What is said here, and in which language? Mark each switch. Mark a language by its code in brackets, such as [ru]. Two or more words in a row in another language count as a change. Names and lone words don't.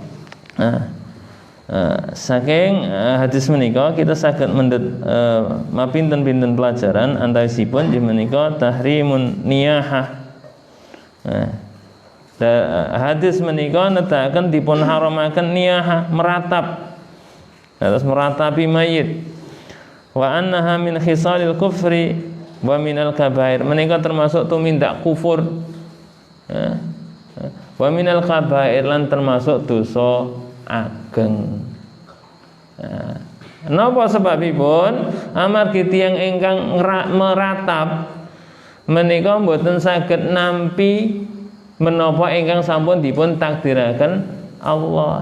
[jv] Saking hadis menika kita saged mendhet mapinten-pinten pelajaran antawisipun inggih menika [ar] تحريم النياحة. [jv] Hadis menika nedahaken dipun haramaken niyahah meratap. Terus meratapi mayit. [ar] وأنها من خصال الكفر ومن الكبائر. [jv] Menika termasuk tumindak kufur. [ar] ومن الكبائر [jv] lan termasuk dosa ageng. Napa sebabipun? Amargi tiyang ingkang meratap menika mboten saged nampi menapa ingkang sampun dipun takdiraken Allah.